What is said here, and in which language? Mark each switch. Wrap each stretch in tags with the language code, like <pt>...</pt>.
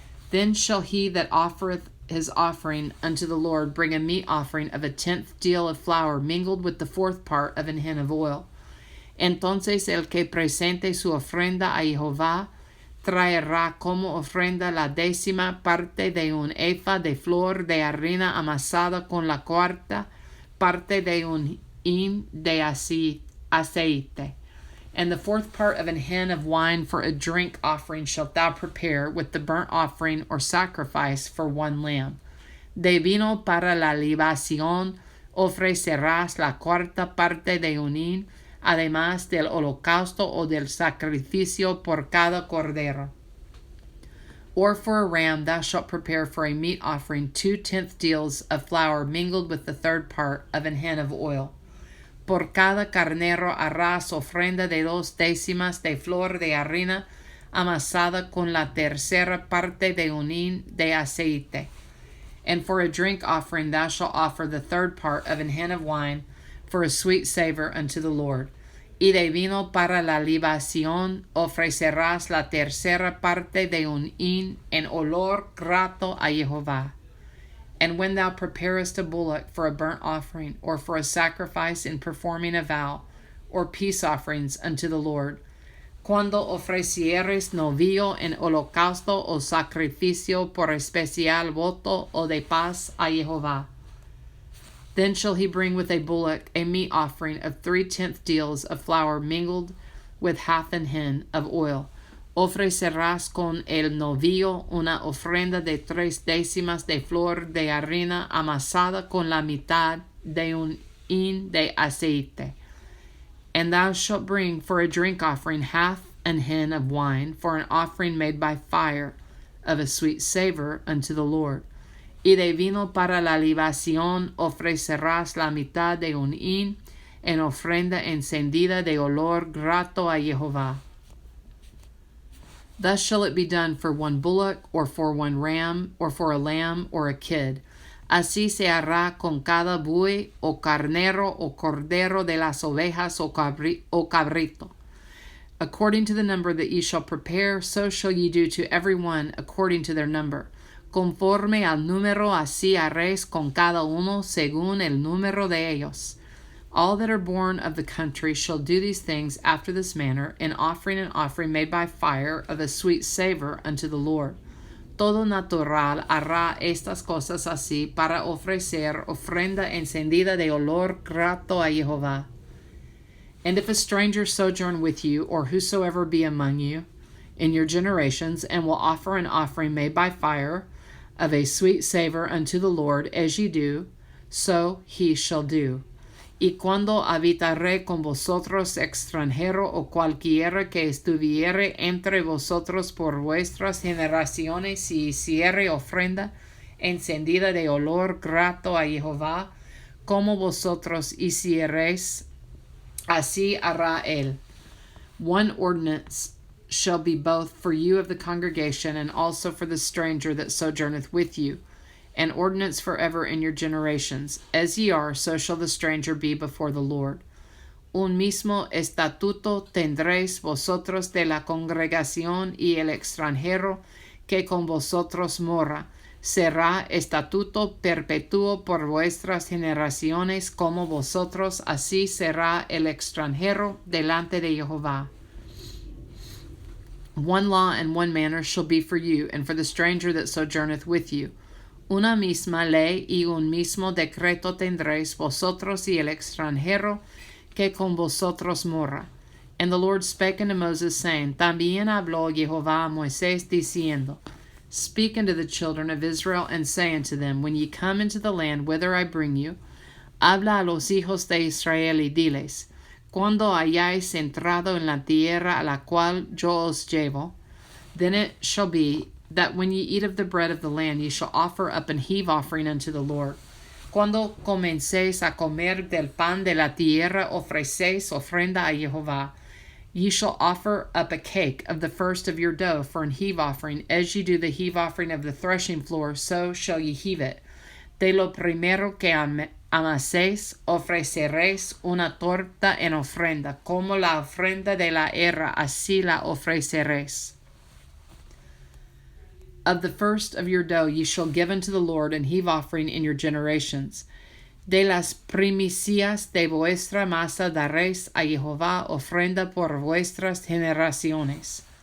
<en>Then shall he that offereth his offering unto the Lord bring a meat offering of a 10th deal of flour mingled with the 4th part of an hin of oil.</en> <es>Entonces el que presente su ofrenda a Jehová traerá como ofrenda la 10ª parte de un efa de flor de harina amasada con la 4ª parte de un hin de aceite.</es> <en>And the 4th part of an hin of wine for a drink offering shalt thou prepare with the burnt offering or sacrifice for 1 lamb.</en> <es>De vino para la libación ofrecerás la 4ª parte de un hin, además del holocausto o del sacrificio por cada cordero.</es> <en>Or for a ram thou shalt prepare for a meat offering 2 tenth deals of flour mingled with the 3rd part of an hin of oil.</en> <es>Por cada carnero harás ofrenda de 2 décimas de flor de harina amasada con la 3ª parte de un hin de aceite.</es> <en>And for a drink offering thou shalt offer the 3rd part of an hin of wine for a sweet savor unto the Lord.</en> <es>Y de vino para la libación ofrecerás la 3ª parte de un hin en olor grato a Jehová.</es> <en>And when thou preparest a bullock for a burnt offering, or for a sacrifice in performing a vow, or peace offerings unto the Lord,</en> <es>cuando ofrecieres novillo en holocausto o sacrificio por especial voto o de paz a Jehová,</es> <en>then shall he bring with a bullock a meat offering of 3 tenth deals of flour mingled with half an hin of oil.</en> <es>Ofrecerás con el novillo una ofrenda de 3 décimas de flor de harina amasada con la mitad de un hin de aceite.</es> <en>And thou shalt bring for a drink offering half an hin of wine for an offering made by fire of a sweet savor unto the Lord.</en> <es>Y de vino para la libación ofrecerás la mitad de un hin en ofrenda encendida de olor grato a Jehová.</es> <en>Thus shall it be done for 1 bullock, or for 1 ram, or for a lamb, or a kid.</en> <es>Así se hará con cada buey, o carnero, o cordero de las ovejas, o cabrito.</es> <en>According to the number that ye shall prepare, so shall ye do to every one according to their number.</en> <es>Conforme al número, así haréis con cada uno según el número de ellos.</es> <en>All that are born of the country shall do these things after this manner, in offering an offering made by fire of a sweet savor unto the Lord.</en> <es>Todo natural hará estas cosas así para ofrecer ofrenda encendida de olor grato a Jehová.</es> <en>And if a stranger sojourn with you, or whosoever be among you, in your generations, and will offer an offering made by fire of a sweet savor unto the Lord, as ye do, so he shall do.</en> <es>Y cuando habitaré con vosotros extranjero o cualquiera que estuviere entre vosotros por vuestras generaciones, y hiciere ofrenda encendida de olor grato a Jehová, como vosotros hiciereis, así hará él.</es> <en>1 ordinance shall be both for you of the congregation, and also for the stranger that sojourneth with you, an ordinance forever in your generations. As ye are, so shall the stranger be before the Lord.</en> <es>Un mismo estatuto tendréis vosotros de la congregación y el extranjero que con vosotros mora. Será estatuto perpetuo por vuestras generaciones, como vosotros, así será el extranjero delante de Jehová.</es> <en>1 law and 1 manner shall be for you, and for the stranger that sojourneth with you.</en> <es>Una misma ley y un mismo decreto tendréis vosotros y el extranjero que con vosotros mora.</es> <en>And the Lord spake unto Moses, saying,</en> <es>También habló Jehová a Moisés, diciendo,</es> <en>Speak unto the children of Israel, and say unto them, When ye come into the land whither I bring you,</en> <es>habla a los hijos de Israel y diles, Cuando hayáis entrado en la tierra a la cual yo os llevo,</es> <en>then it shall be, that when ye eat of the bread of the land, ye shall offer up an heave offering unto the Lord.</en> <es>Cuando comencéis a comer del pan de la tierra, ofrecéis ofrenda a Jehová.</es> <en>Ye shall offer up a cake of the first of your dough for an heave offering. As ye do the heave offering of the threshing floor, so shall ye heave it.</en> <es>De lo primero que amaséis, ofreceréis una torta en ofrenda, como la ofrenda de la era, así la ofreceréis.</es> <en>Of the first of your dough ye shall give unto the Lord an heave offering in your generations.</en> <es>De las primicias de vuestra masa daréis a Jehová ofrenda por vuestras generaciones.</es>